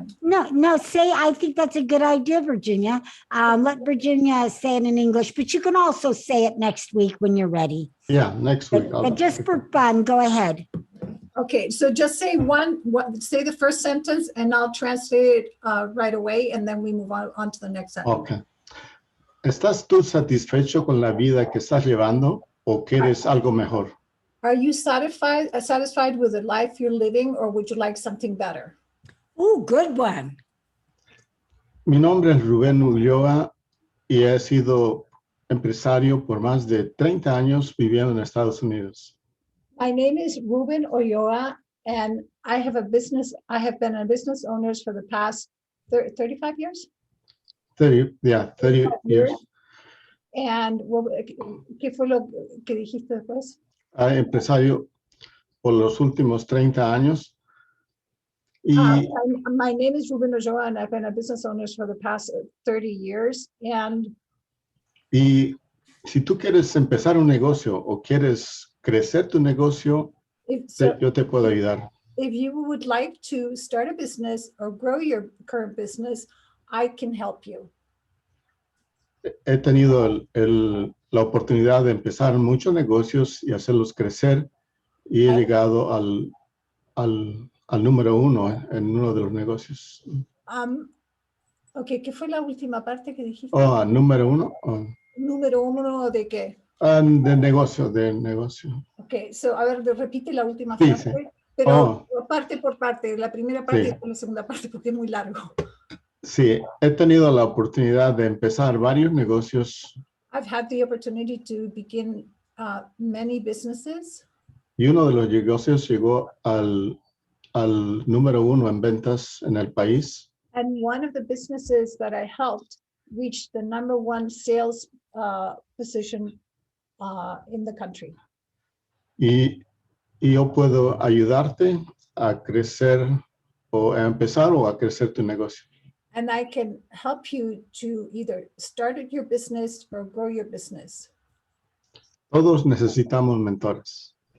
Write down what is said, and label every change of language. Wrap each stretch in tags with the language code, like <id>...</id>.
<en>No, say, I think that's a good idea, Virginia. Let Virginia say it in English, but you can also say it next week when you're ready. Yeah, next week. But just for fun, go ahead. okay. So just say say the first sentence, and I'll translate it right away, and then we move on to the next sentence. Ok.</en> <es>¿Estás tú satisfecho con la vida que estás llevando o quieres algo mejor?</es> <en>Are you satisfied with the life you're living, or would you like something better? Oh, good one.</en> <es>Mi nombre es Rubén Ulloa y he sido empresario por más de 30 años viviendo en Estados Unidos.</es> <en>My name is Ruben Oyoa, and I have been a business owner for the past 35 years. 30 years.</en> <es>And ¿qué fue lo que dijiste después? Empresario por los últimos 30 años. Y</es> <en>My name is Ruben Oyoa, and I've been a business owner for the past 30 years.</en> <es>Y si tú quieres empezar un negocio o quieres crecer tu negocio, yo te puedo ayudar.</es> <en>If you would like to start a business or grow your current business, I can help you.</en> <es>He tenido la oportunidad de empezar muchos negocios y hacerlos crecer y he llegado al número 1 en uno de los negocios. Okay, ¿qué fue la última parte que dijiste? Oh, número 1. ¿Número 1 de qué? De negocio. Okay, so a ver, repite la última Sí, frase, sí. pero parte por parte, la primera parte Sí. y después la segunda parte, porque es muy largo. Sí, he tenido la oportunidad de empezar varios negocios</es> <en>I've had the opportunity to begin many businesses,</en> <es>y uno de los negocios llegó al número 1 en ventas en el país.</es> <en>and one of the businesses that I helped reached the #1 sales position in the country.</en> <es>Y yo puedo ayudarte a crecer o a empezar o a crecer tu negocio.</es> <en>And I can help you to either start your business or grow your business.</en> <es>Todos necesitamos mentores.</es>